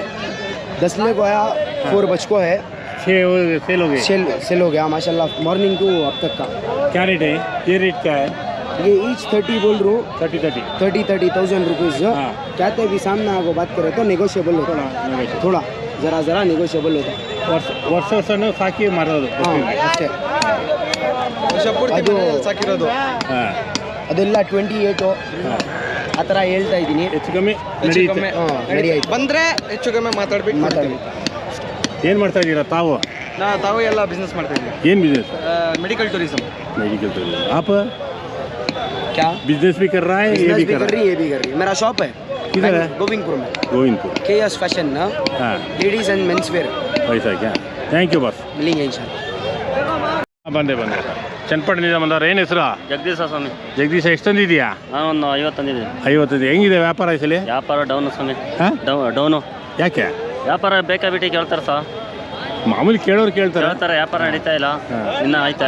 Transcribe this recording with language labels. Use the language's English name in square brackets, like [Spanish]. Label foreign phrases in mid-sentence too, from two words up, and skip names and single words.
[Hindi] 10 ले को आया, 4 बच को है। 6 सेल हो गए। सेल हो गया माशाल्लाह, [English] morning to [Hindi] अब तक का। क्या रेट है? ये रेट क्या है? ये ईच 30 बोल रहा हूँ। 30,000 रुपीज़। कहते भी सामने आपको बात करें तो नेगोशिएबल होता है, थोड़ा ज़रा नेगोशिएबल होता है। [Kannada] ವರ್ಷ ಸಾಕಿ ಮಾರೋದು. ಅಷ್ಟೇ. ಅದು ಸಾಕಿರೋದು ಅದೆಲ್ಲ 28 ಆ ಥರ ಹೇಳ್ತಾ ಇದ್ದೀನಿ. ಹೆಚ್ಚು ಕಮ್ಮಿ ರೆಡಿ ಆಯ್ತು. ಬಂದರೆ ಹೆಚ್ಚು ಕಮ್ಮಿ ಮಾತಾಡ್ಬೇಕು. ಏನು ಮಾಡ್ತಾ ಇದ್ದೀರಾ ತಾವು? ತಾವು ಎಲ್ಲ ಬಿಸ್ನೆಸ್ ಮಾಡ್ತಾ ಇದ್ದೀವಿ. ಏನು ಬಿಸ್ನೆಸ್? [English] medical tourism. [Hindi] आप क्या बिजनेस भी कर रहा है? ये भी कर रही है, ये भी कर रही है। मेरा शॉप है किधर है? गोविंदपुर में। गोविंदपुर [English] KS Fashion ना, ladies and mens wear। [Hindi] वैसा क्या? [English] Thank you boss. [Hindi] मिलेंगे इंशाल्लाह। [Kannada] ಬಂದೆ ಚನ್ನಪಟ್ಟಣದಿಂದ ಬಂದವ್ರು. ಏನು ಹೆಸರು? ಜಗದೀಶ ಸ್ವಾಮಿ. ಜಗದೀಶ ಎಷ್ಟು ತಂದಿದ್ಯಾ? ನಾನು ಒಂದು 50 ತಂದಿದ್ದೀನಿ. 50. ಹೆಂಗಿದೆ ವ್ಯಾಪಾರ ಈ ಸಲ? ವ್ಯಾಪಾರ ಡೌನು ಸ್ವಾಮಿ. ಡೌನು. ಯಾಕೆ? ವ್ಯಾಪಾರ ಬೇಕಾಬಿಟ್ಟು ಕೇಳ್ತಾರೆ ಸರ್. ಮಾಮೂಲಿ ಕೇಳೋರು ಕೇಳ್ತಾರೆ. ವ್ಯಾಪಾರ ನಡೀತಾ ಇಲ್ಲ, ಇನ್ನೂ ಆಯ್ತಾ.